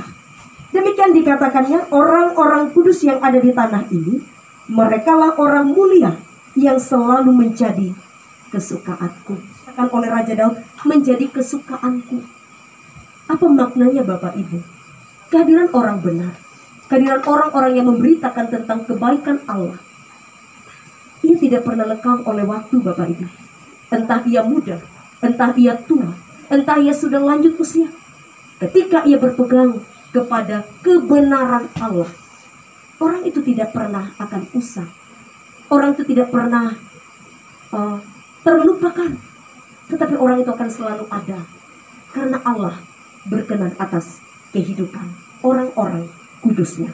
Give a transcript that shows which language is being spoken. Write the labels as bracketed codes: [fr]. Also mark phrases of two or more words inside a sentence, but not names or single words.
[id] Demikian dikatakannya, orang-orang kudus yang ada di tanah ini, merekalah orang mulia yang selalu menjadi kesukaanku. Katakan oleh Raja Daud, menjadi kesukaanku. Apa maknanya Bapak Ibu? Kehadiran orang benar, kehadiran orang-orang yang memberitakan tentang kebaikan Allah, ia tidak pernah lekang oleh waktu Bapak Ibu. Entah ia muda, entah ia tua, entah ia sudah lanjut usia, ketika ia berpegang kepada kebenaran Allah, orang itu tidak pernah akan usang. Orang itu tidak pernah terlupakan, tetapi orang itu akan selalu ada, karena Allah berkenan atas kehidupan orang-orang kudusnya.